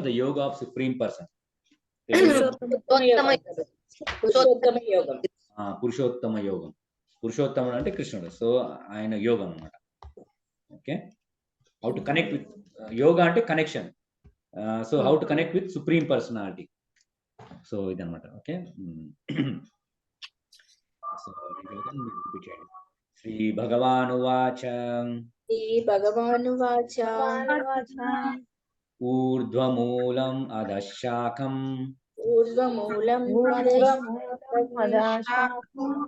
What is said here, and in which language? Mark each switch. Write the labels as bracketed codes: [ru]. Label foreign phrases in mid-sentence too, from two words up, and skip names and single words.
[en] The yoga of supreme person, [te] పురుషోత్తమ యోగం. పురుషోత్తముడు అంటే కృష్ణుడు, సో ఆయన యోగం అన్నమాట. [en] Okay, how to connect with yoga అంటే కనెక్షన్. So how to connect with supreme personality. [te] సో ఇదన్నమాట. ఓకే, [sa] श्री भगवान् उवाच. श्री भगवान् उवाच. ऊर्ध्वमूलम् अधःशाखम्. Urdhvamulam Adashakam.